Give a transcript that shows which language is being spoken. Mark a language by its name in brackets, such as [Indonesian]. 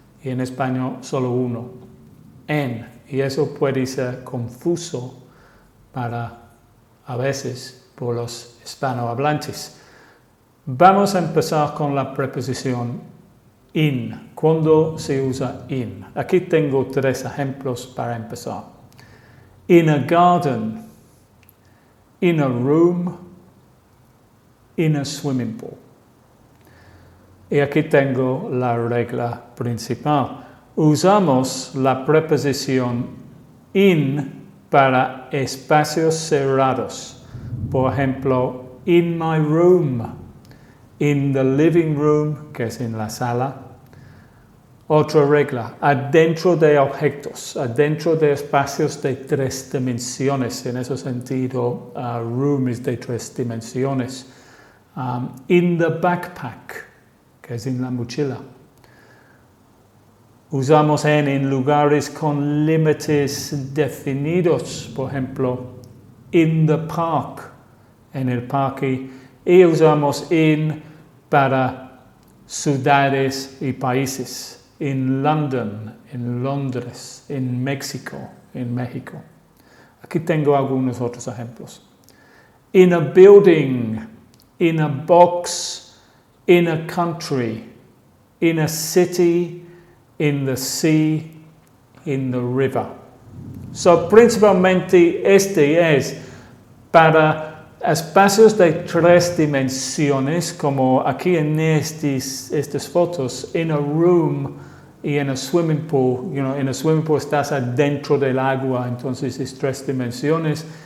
[Spanish] Y en español solo uno, en. Y eso puede ser confuso a veces por los hispanohablantes. Vamos a empezar con la preposición in. ¿Cuándo se usa in? Aquí tengo tres ejemplos para empezar. [English] In a garden, in a room, in a swimming pool. [Spanish] Y aquí tengo la regla principal. Usamos la preposición in para espacios cerrados. Por ejemplo, [English] in my room, in the living room, [Spanish] que es en la sala. Otra regla, adentro de objetos, adentro de espacios de tres dimensiones. En ese sentido, room es de tres dimensiones. [English] In the backpack, [Spanish] que es en la mochila. Usamos en lugares con límites definidos, por ejemplo, [English] in the park, [Spanish] en el parque, y usamos in para ciudades y países, [English] in London, [Spanish] en Londres, en México, en México. Aquí tengo algunos otros ejemplos. [English] In a building, in a box, in a country, in a city, in the sea, in the river. [Spanish] So, principalmente este es para espacios de tres dimensiones, como aquí en estas fotos, [English] in a room [Spanish] y en [English] a swimming pool. [Spanish] En [English] a swimming pool [Spanish] estás adentro del agua, entonces es tres dimensiones.